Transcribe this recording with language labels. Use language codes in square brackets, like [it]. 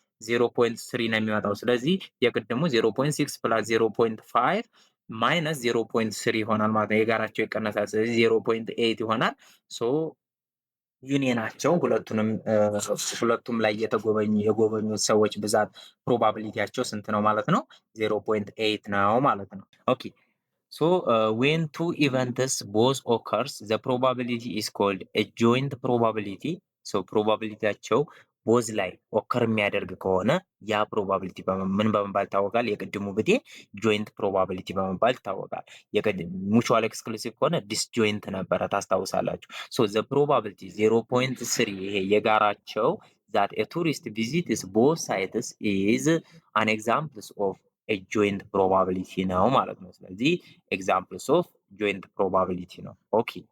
[am] 0.3 ነው የሚወጣው። ስለዚህ የቅድሙ 0.6 ፕላስ 0.5 ማይነስ 0.3 ይሆናል ማለት ነው። የጋራቸው ይቀነሳል። ስለዚህ 0.8 ይሆናል። ዩኒየናቸው ሁለቱም ላይ የጎበኙ ሰዎች ብዛት ፕሮባቢሊቲያቸው ስንት ነው ማለት ነው? [en] 0.8 [am] ነው ማለት ነው። ኦኬ [en] when two events both occurs the probability is called a joint probability. [am] ፕሮባቢሊቲያቸው ቦዝ ላይ ኦከር የሚያደርግ ከሆነ ያ ፕሮባቢሊቲ ምን በመባል ይታወቃል? የቅድሙ ብቴ ጆይንት ፕሮባቢሊቲ በመባል ይታወቃል። ሙቹዋል ኤክስክሉሲቭ ከሆነ ዲስጆይንት ነበረ ታስታውሳላችሁ። ዘ ፕሮባቢሊቲ 0.3 ይሄ የጋራቸው [en] that a tourist visits both sites is an examples of a joint probability [am] ነው ማለት ነው። ስለዚህ [en] examples of joint probability [am] ነው። ኦኬ